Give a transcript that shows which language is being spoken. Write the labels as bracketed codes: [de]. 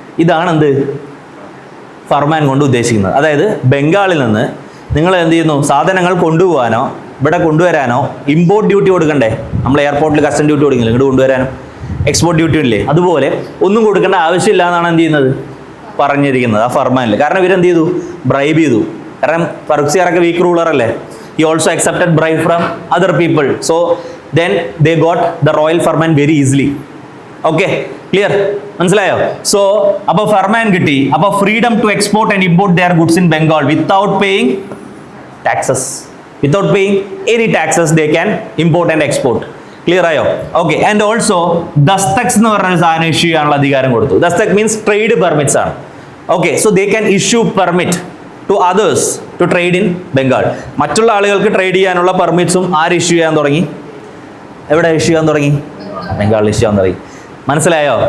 [ml] ഇതാണ് എന്ത് ഫർമാൻ കൊണ്ട് ഉദ്ദേശിക്കുന്നത്. അതായത് ബംഗാളിൽ നിന്ന് നിങ്ങൾ എന്ത് ചെയ്യുന്നു, സാധനങ്ങൾ കൊണ്ടുപോകാനോ ഇവിടെ കൊണ്ടുവരാനോ ഇമ്പോർട്ട് ഡ്യൂട്ടി കൊടുക്കണ്ടേ, നമ്മൾ എയർപോർട്ടിൽ കസ്റ്റം ഡ്യൂട്ടി കൊടുക്കില്ല, ഇങ്ങോട്ട് കൊണ്ടുവരാനോ എക്സ്പോർട്ട് ഡ്യൂട്ടി ഇല്ലേ, അതുപോലെ ഒന്നും കൊടുക്കേണ്ട ആവശ്യമില്ല എന്നാണ് എന്ത് ചെയ്യുന്നത്, പറഞ്ഞിരിക്കുന്നത് ആ ഫർമാനിൽ. കാരണം ഇവരെന്ത് ചെയ്തു, ബ്രൈബ് ചെയ്തു. കാരണം ഫറൂഖ്സിയാറൊക്കെ വീക്ക് റൂളർ അല്ലേ. [en] He also accepted bribe from other people. So then they got the royal firman very easily. Okay, clear? [ml] മനസ്സിലായോ? So അപ്പോൾ ഫർമാൻ കിട്ടി. [en] അപ്പോൾ freedom to export and import their goods in Bengal without paying taxes. Without paying any taxes they can import and export. [ml] Clear ആയോ? [en] okay, and also [ml] ദസ്തക്സ് എന്ന് പറഞ്ഞ സാധനം issue ചെയ്യാനുള്ള അധികാരം കൊടുത്തു. [en] Dastak means trade permits ആണ്. Okay, so they can issue permit to others to trade in Bengal. [ml] മറ്റുള്ള ആളുകൾക്ക് ട്രേഡ് ചെയ്യാനുള്ള പെർമിറ്റ്സും ആര് ഇഷ്യൂ ചെയ്യാൻ തുടങ്ങി, എവിടെ ഇഷ്യൂ ചെയ്യാൻ തുടങ്ങി, ബംഗാളിൽ ഇഷ്യൂ ചെയ്യാൻ തുടങ്ങി. മനസ്സിലായോ?